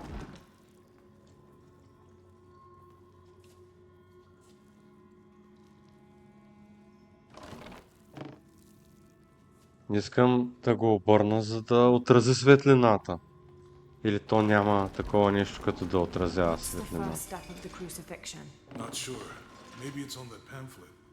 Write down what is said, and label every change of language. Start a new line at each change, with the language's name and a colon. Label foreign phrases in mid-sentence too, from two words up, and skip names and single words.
Bulgarian: Не искам да го обърна, за да отрази светлината. Или то няма такова нещо, като да отразява
English: What's the
Bulgarian: светлина.
English: first step of the crucifixion? Not sure. Maybe it's on that pamphlet.